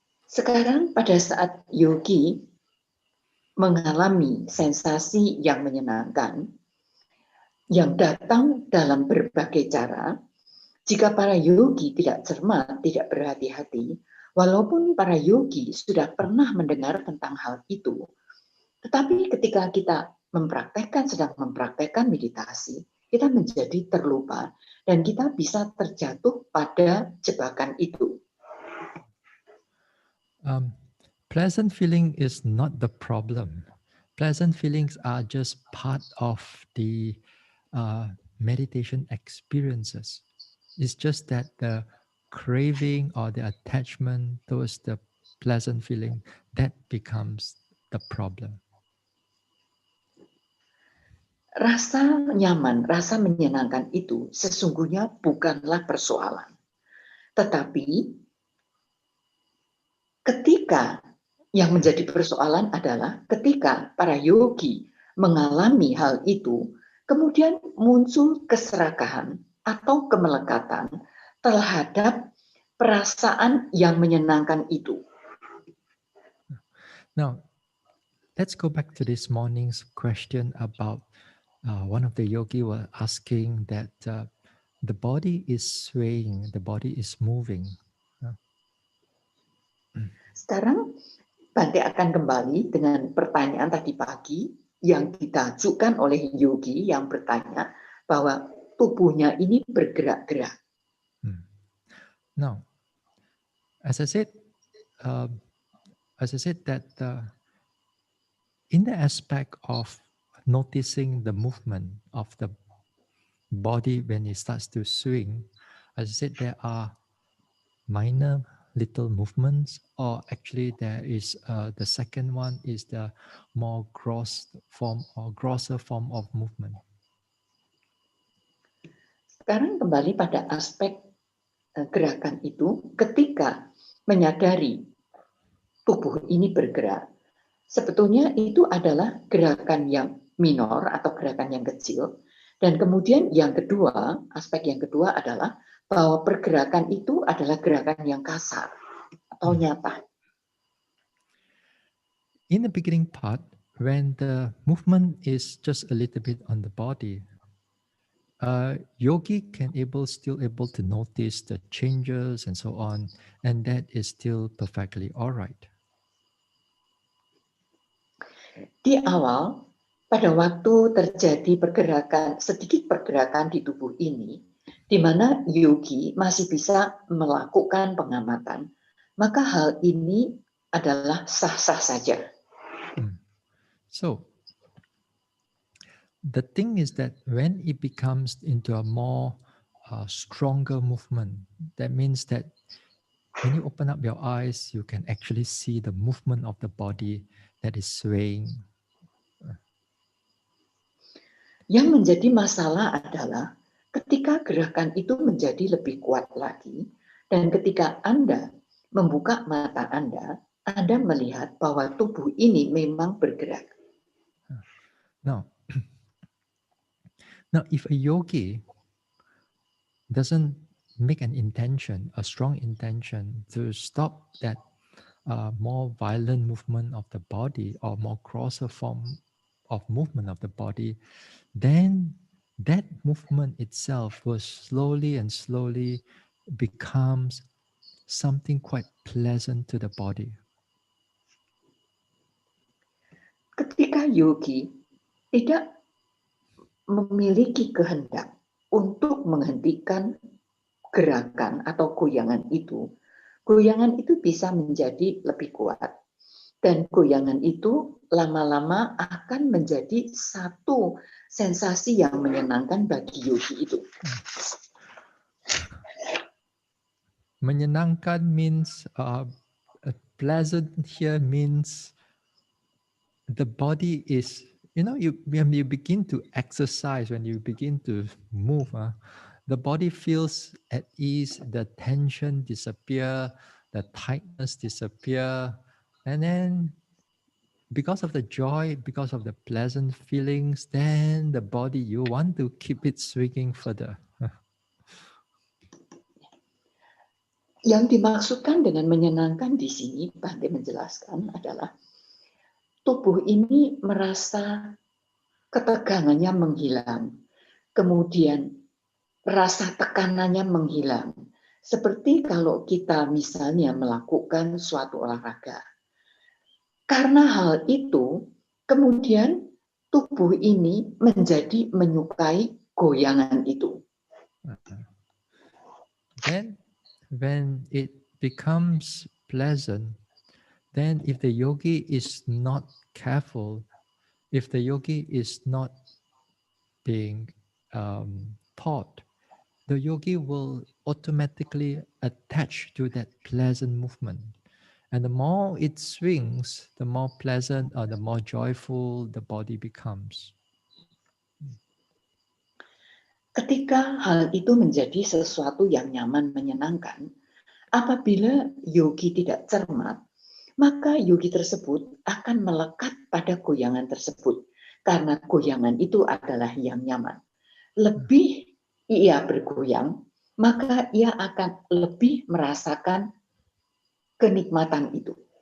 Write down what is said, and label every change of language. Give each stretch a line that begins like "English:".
Indonesian: Sekarang pada saat yogi mengalami sensasi yang menyenangkan yang datang dalam berbagai cara, jika para yogi tidak cermat, tidak berhati-hati, walaupun para yogi sudah pernah mendengar tentang hal itu, tetapi ketika kita sedang mempraktekkan meditasi, kita menjadi terlupa dan kita bisa terjatuh pada jebakan itu.
English: Pleasant feeling is not the problem. Pleasant feelings are just part of the meditation experiences. It's just that the craving or the attachment towards the pleasant feeling, that becomes the problem.
Indonesian: Rasa nyaman, rasa menyenangkan itu sesungguhnya bukanlah persoalan. Tetapi ketika yang menjadi persoalan adalah ketika para yogi mengalami hal itu, kemudian muncul keserakahan atau kemelekatan terhadap perasaan yang menyenangkan itu.
English: Now, let's go back to this morning's question about one of the yogi was asking that the body is swaying, the body is moving.
Indonesian: Sekarang Bante akan kembali dengan pertanyaan tadi pagi yang ditajukan oleh yogi yang bertanya bahwa tubuhnya ini bergerak-gerak.
English: Now, as I said that in the aspect of noticing the movement of the body when it starts to swing, as I said, there are minor little movements, or actually there is the second one is the more grosser form of movement.
Indonesian: Sekarang kembali pada aspek gerakan itu, ketika menyadari tubuh ini bergerak, sebetulnya itu adalah gerakan yang minor atau gerakan yang kecil. Dan kemudian yang kedua, aspek yang kedua adalah bahwa pergerakan itu adalah gerakan yang kasar atau nyata.
English: In the beginning part, when the movement is just a little bit on the body, yogi can still able to notice the changes and so on, and that is still perfectly all right.
Indonesian: Di awal, pada waktu terjadi sedikit pergerakan di tubuh ini, di mana yogi masih bisa melakukan pengamatan, maka hal ini adalah sah-sah saja.
English: So, the thing is that when it becomes into a more stronger movement, that means that when you open up your eyes, you can actually see the movement of the body that is swaying.
Indonesian: Yang menjadi masalah adalah ketika gerakan itu menjadi lebih kuat lagi, dan ketika Anda membuka mata Anda melihat bahwa tubuh ini memang bergerak.
English: Now, if a yogi doesn't make a strong intention to stop that more violent movement of the body or more grosser form of movement of the body, then that movement itself will slowly becomes something quite pleasant to the body.
Indonesian: Ketika yogi tidak memiliki kehendak untuk menghentikan gerakan atau goyangan itu bisa menjadi lebih kuat. Dan goyangan itu lama-lama akan menjadi satu sensasi yang menyenangkan bagi yogi itu.
English: Menyenangkan means pleasant here means the body is, when you begin to exercise, when you begin to move, the body feels at ease, the tension disappear, the tightness disappear, and then because of the joy, because of the pleasant feelings, then the body, you want to keep it swinging further.
Indonesian: Yang dimaksudkan dengan menyenangkan di sini, Bante menjelaskan adalah tubuh ini merasa ketegangannya menghilang, kemudian rasa tekanannya menghilang. Seperti kalau kita misalnya melakukan suatu olahraga. Karena hal itu, kemudian tubuh ini menjadi menyukai goyangan itu.
English: Then when it becomes pleasant, then if the yogi is not careful, if the yogi is not being taught, the yogi will automatically attach to that pleasant movement. And the more it swings, the more pleasant or the more joyful the body becomes.
Indonesian: Ketika hal itu menjadi sesuatu yang nyaman, menyenangkan, apabila yogi tidak cermat, maka yogi tersebut akan melekat pada goyangan tersebut. Karena goyangan itu adalah yang nyaman. Lebih ia bergoyang, maka ia akan lebih merasakan kenikmatan itu.